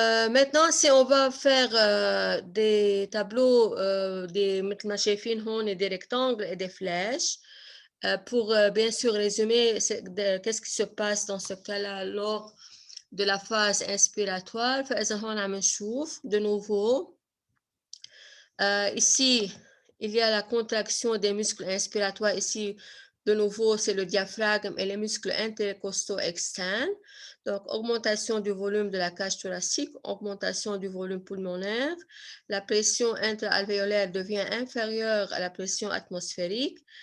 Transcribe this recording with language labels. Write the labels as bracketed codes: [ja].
[fr] Maintenant, si on va faire des tableaux, [ar] مثل ما شايفين هون [fr] des rectangles et des flèches, pour bien sûr résumer qu'est-ce qui se passe dans ce cas-là lors de la phase inspiratoire. [ar] فإذا هون عم نشوف [fr] de nouveau. Ici, il y a la contraction des muscles inspiratoires. Ici, de nouveau, c'est le diaphragme et les muscles intercostaux externes. Donc, augmentation du volume de la cage thoracique, augmentation du volume pulmonaire. La pression intra-alvéolaire devient inférieure à la pression atmosphérique.